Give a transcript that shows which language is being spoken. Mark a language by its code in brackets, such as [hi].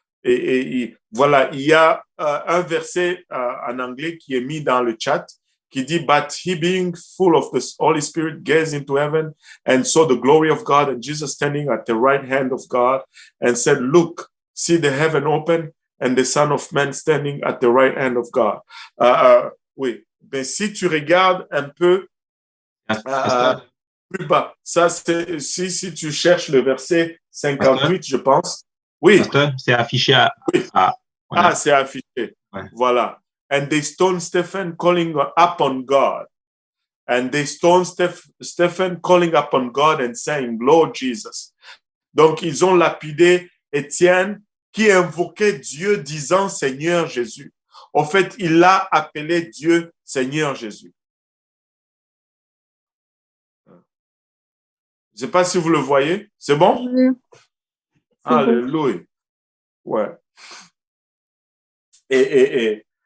[fr] Et voilà, il y a un verset en anglais qui est mis dans le chat qui dit, [en] but he being full of the Holy Spirit gazed into heaven and saw the glory of God and Jesus standing at the right hand of God and said, look, see the heaven open and the Son of Man standing at the right hand of God. [fr] Oui, mais si tu regardes un peu plus bas, ça c'est si tu cherches le verset 58, je pense. Oui. C'est affiché voilà. C'est affiché. Ouais. Voilà. [en] And they stoned Stephen calling upon God. And they stoned Stephen calling upon God and saying, Lord Jesus. [fr] Donc, ils ont lapidé Étienne qui invoquait Dieu disant Seigneur Jésus. En fait, il a appelé Dieu Seigneur Jésus. Je ne sais pas si vous le voyez. C'est bon? Oui. Alléluia. Ouais. Et